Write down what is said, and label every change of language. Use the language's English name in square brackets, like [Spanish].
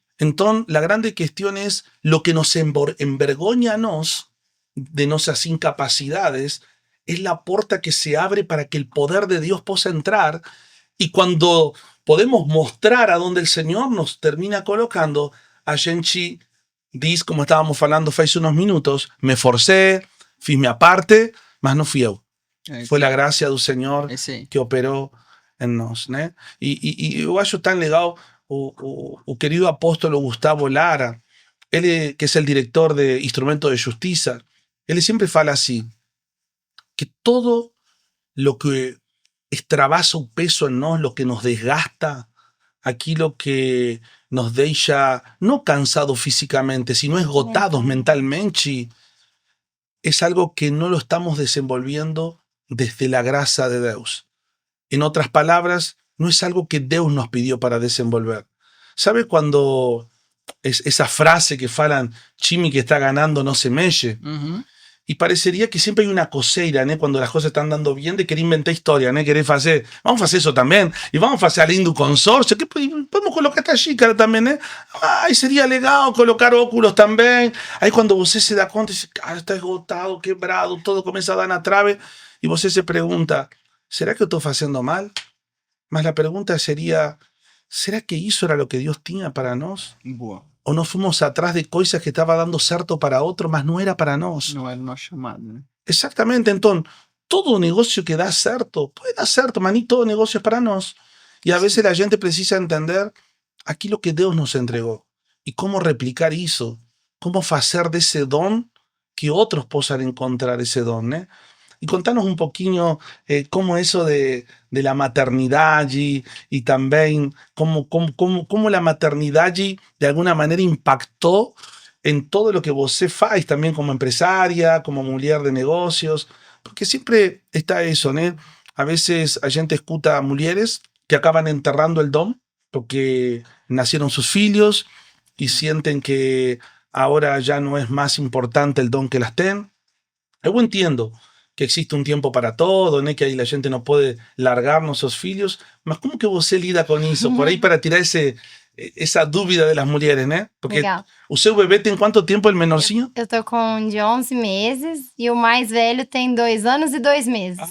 [Spanish] Entonces, la grande cuestión es lo que nos envergoña a nos de nuestras incapacidades es la puerta que se abre para que el poder de Dios pueda entrar. Y cuando podemos mostrar a donde el Señor nos termina colocando, a gente [Portuguese] diz, como estávamos falando faz unos minutos, me forcé, fiz minha parte, mas não fui eu. Foi a graça do Senhor que operou em nós, né? E eu acho tão legal o querido apóstolo Gustavo Lara, ele que é o diretor de Instrumento de Justiça, ele sempre fala assim, [Spanish] que todo lo que extravasa o peso en nós, lo que nos desgasta, aquilo que nos deixa no cansados físicamente, sino esgotados mentalmente, es algo que no lo estamos desenvolviendo desde la gracia de Dios. En otras palabras, no es algo que Dios nos pidió para desenvolver. ¿Sabe cuando esa frase que falan, Chimi que está ganando no se mexe? Y parecería que siempre hay una coseira, ¿no? Cuando las cosas están dando bien, de querer inventar historia, ¿no? Querer hacer, vamos a hacer eso también, y vamos a hacer al Indu Consorcio, que podemos colocar esta xícara también, ¿no? Ay, sería legal colocar óculos también. Ahí cuando usted se da cuenta, dice, ah, está esgotado, quebrado, todo comienza a dar na trave, y usted se pregunta, ¿será que estoy haciendo mal? Mas la pregunta sería, ¿será que eso era lo que Dios tenía para nós? [Portuguese] Boa. Ou nós fomos atrás de coisas que estava dando certo para outro, mas não era para nós? Não era o nosso chamado, né? Exatamente. Então, todo negócio que dá certo, pode dar certo, mas nem todo negócio é para nós. E a vezes a gente precisa entender aquilo que Deus nos entregou e como replicar isso, como fazer desse dom que outros possam encontrar esse dom, né? [Spanish] Y contanos un poquinho cómo eso de la maternidad y también cómo la maternidad de alguna manera impactó en todo lo que você faz también como empresaria, como mujer de negocios, porque siempre está eso, ¿no? A veces a gente escuta mujeres que acaban enterrando el don porque nacieron sus filhos y sienten que ahora ya no es más importante el don que las ten. Yo entiendo que existe un tiempo para todo, [Portuguese] né? Que aí a gente não pode largar nossos filhos, mas como que você lida com isso? Por aí para tirar essa dúvida das mulheres, né? Porque Legal. O seu bebê tem quanto tempo, o menorzinho? Eu tô com um de 11 meses e o mais velho tem 2 anos e 2 meses.